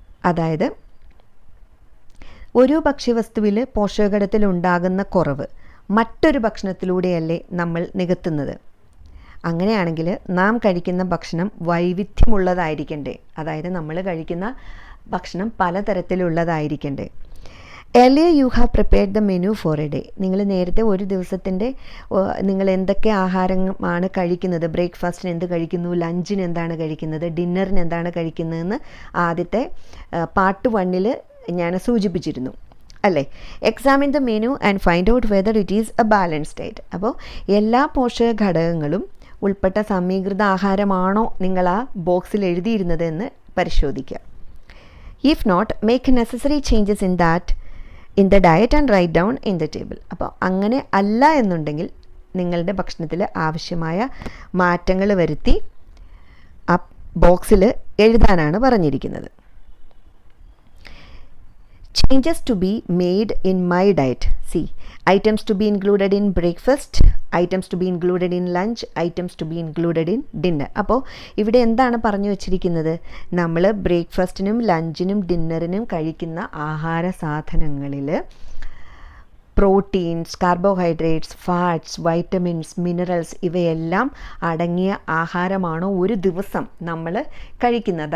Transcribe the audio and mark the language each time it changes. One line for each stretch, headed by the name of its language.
Malayalam: അതായത് ഒരു ഭക്ഷ്യവസ്തുവിൽ പോഷകഘടകത്തിൽ ഉണ്ടാകുന്ന കുറവ് മറ്റൊരു ഭക്ഷണത്തിലൂടെയല്ലേ നമ്മൾ നികത്തുന്നത്? അങ്ങനെയാണെങ്കിൽ നാം കഴിക്കുന്ന ഭക്ഷണം വൈവിധ്യമുള്ളതായിരിക്കണ്ടേ? അതായത് നമ്മൾ കഴിക്കുന്ന ഭക്ഷണം പലതരത്തിലുള്ളതായിരിക്കണ്ടേ?
English: Earlier you have prepared the menu for a day.
Malayalam: നിങ്ങൾ നേരത്തെ ഒരു ദിവസത്തിൻ്റെ നിങ്ങൾ എന്തൊക്കെ ആഹാരമാണ് കഴിക്കുന്നത്, ബ്രേക്ക്ഫാസ്റ്റിന് എന്ത് കഴിക്കുന്നു, ലഞ്ചിന് എന്താണ് കഴിക്കുന്നത്, ഡിന്നറിന് എന്താണ് കഴിക്കുന്നതെന്ന് ആദ്യത്തെ പാർട്ട് 1 ഞാൻ സൂചിപ്പിച്ചിരുന്നു അല്ലേ?
English: Examine the menu and find out whether it is a balanced diet.
Malayalam: അപ്പോൾ എല്ലാ പോഷക ഘടകങ്ങളും ഉൾപ്പെട്ട സമീകൃത ആഹാരമാണോ നിങ്ങൾ ആ ബോക്സിൽ എഴുതിയിരുന്നത് എന്ന് പരിശോധിക്കുക.
English: If not, make necessary changes in that in the diet and write down in the table.
Malayalam: അപ്പോൾ അങ്ങനെ അല്ല എന്നുണ്ടെങ്കിൽ നിങ്ങളുടെ ഭക്ഷണത്തിൽ ആവശ്യമായ മാറ്റങ്ങൾ വരുത്തി ആ ബോക്സിൽ എഴുതാനാണ് പറഞ്ഞിരിക്കുന്നത്.
English: Changes to be made in my diet. See, items to be included in breakfast, items to be included in lunch, items to be included in dinner.
Malayalam: അപ്പോൾ ഇവിടെ എന്താണ് പറഞ്ഞു വച്ചിരിക്കുന്നത്? നമ്മൾ ബ്രേക്ക്ഫാസ്റ്റിനും ലഞ്ചിനും ഡിന്നറിനും കഴിക്കുന്ന ആഹാര സാധനങ്ങളിൽ proteins, carbohydrates, fats, vitamins, minerals ഇവയെല്ലാം അടങ്ങിയ ആഹാരമാണോ ഒരു ദിവസം നമ്മൾ കഴിക്കുന്നത്?